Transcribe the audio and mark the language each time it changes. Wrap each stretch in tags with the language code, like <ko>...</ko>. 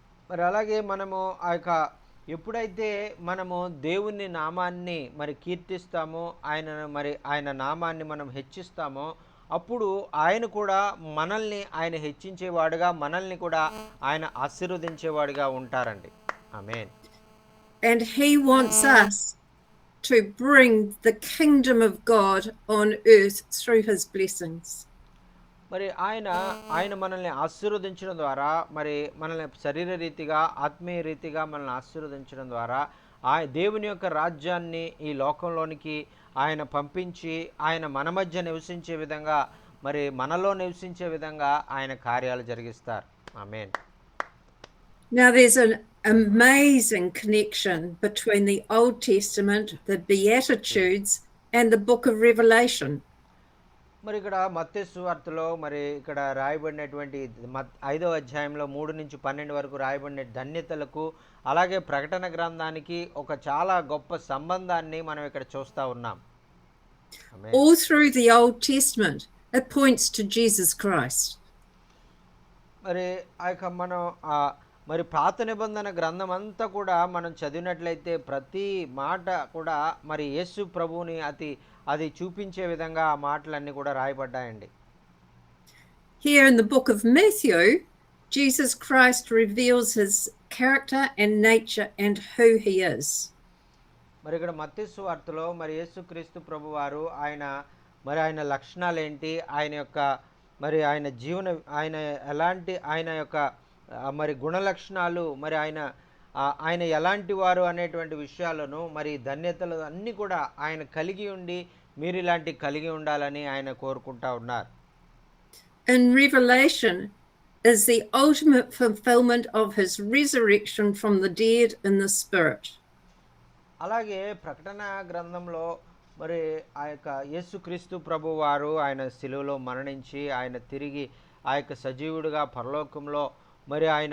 <te>మరి అలాగే మనము ఆ యొక్క ఎప్పుడైతే మనము దేవుని నామాన్ని మరి కీర్తిస్తామో, ఆయన నామాన్ని మనం హెచ్చిస్తామో, అప్పుడు ఆయన కూడా మనల్ని ఆయన హెచ్చించేవాడుగా, మనల్ని కూడా ఆయన ఆశీర్వదించేవాడుగా ఉంటారండి. ఆమేన్.</te> <en>And he wants us to bring the kingdom of God on earth through his blessings.</en> <te>మరి ఆయన మనల్ని ఆశీర్వదించడం ద్వారా, మరి మనల్ని శరీర రీతిగా, ఆత్మీయ రీతిగా మనల్ని ఆశీర్వదించడం ద్వారా దేవుని యొక్క రాజ్యాన్ని ఈ లోకంలోనికి ఆయన పంపించి, ఆయన మన మధ్య నివసించే విధంగా, మరి మనలో నివసించే విధంగా ఆయన కార్యాలు జరిగిస్తారు. ఆమేన్.</te> <en>Now there's an amazing connection between the Old Testament, the Beatitudes, and the book of Revelation.</en> <te>మరి ఇక్కడ మత్తయి సువార్తలో మరి ఇక్కడ రాయబడినటువంటి 5వ అధ్యాయంలో 3 నుంచి 12 వరకు రాయబడిన ధన్యతలకు, అలాగే ప్రకటన గ్రంథానికి ఒక చాలా గొప్ప సంబంధాన్ని మనం ఇక్కడ చూస్తూ ఉన్నాం.</te> <en>All through the Old Testament, it points to Jesus Christ.</en> <te>మరి మనం మరి పాత నిబంధన గ్రంథం అంతా కూడా మనం చదివినట్లయితే ప్రతి మాట కూడా మరి యేసు ప్రభువుని అది చూపించే విధంగా ఆ మాటలన్నీ కూడా రాయబడ్డాయండి.</te> <en>Here in the book of Matthew, Jesus Christ reveals his character and nature and who he is.</en> <te>మరి ఇక్కడ మత్తయి సువార్తలో మరి యేసుక్రీస్తు ప్రభువారు ఆయన లక్షణాలు ఏంటి, ఆయన యొక్క మరి ఆయన జీవన ఆయన యొక్క మరి గుణ లక్షణాలు, మరి ఆయన ఎలాంటి వారు అనేటువంటి విషయాలను, మరి ధన్యతలు అన్నీ కూడా ఆయన కలిగి ఉండి, మీరు ఇలాంటి కలిగి ఉండాలని ఆయన కోరుకుంటా ఉన్నారు.</te> <en>In Revelation is the ultimate fulfillment of his resurrection from the dead in the spirit.</en> <te>అలాగే ప్రకటన గ్రంథంలో మరి ఆ యొక్క యేసుక్రీస్తు ప్రభువారు ఆయన శిలువలో మరణించి, ఆయన తిరిగి ఆ యొక్క సజీవుడిగా పరలోకంలో మరి</te>